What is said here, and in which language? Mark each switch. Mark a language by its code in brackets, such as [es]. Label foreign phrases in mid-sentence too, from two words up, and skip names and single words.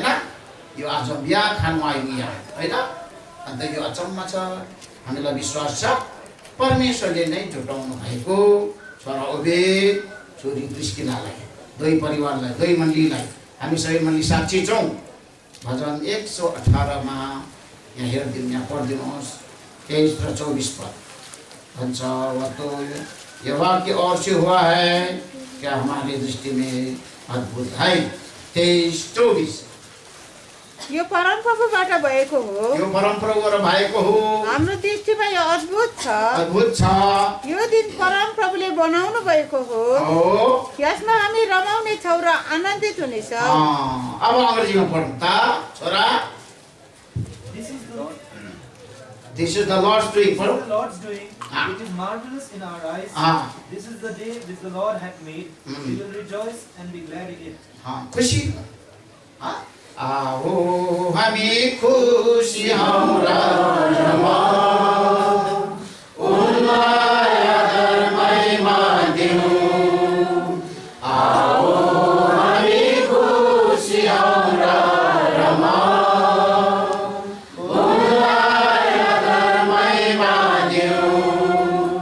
[ne] यो आज बिहा खानु आयौँ यहाँ हैन। अन्त यो अचम्म छ, हामीलाई विश्वास छ परमेश्वरले नै जुटाउनु भएको छोरा ओबेद छोरी प्रिस्किलालाई दुई परिवारलाई दुई मण्डलीलाई हामी सबै मण्डली साक्षी छौँ। भजन 118 मा यहाँ हेरिदिनु, यहाँ पढिदिनुहोस् 23 र 24 पद भन्छ [hi] वह तो ये वाक्य और से हुआ है क्या हमारी दृष्टि में अद्भुत है। [ne] 23-24 यो परमप्रभुबाट भएको हो, यो परमप्रभुबाट भएको हो, हाम्रो दृष्टिमा यो अद्भुत छ, अद्भुत छ। यो दिन परमप्रभुले बनाउनु भएको हो, यसमा हामी रमाउने छौँ र आनन्दित हुनेछौँ। अब अङ्ग्रेजीमा पढ्नु त छोरा। [en] This is the Lord's doing. This is the Lord's doing. It is marvelous in our eyes. This is the day which the Lord hath made. We will rejoice and be glad in it. [ne] खुशी आओ हामी खुशी हौँ र रमाऊ, उनलाई आदर महिमा दिउँ। आओ हामी खुशी हौँ र रमाऊ, उनलाई आदर महिमा दिउँ।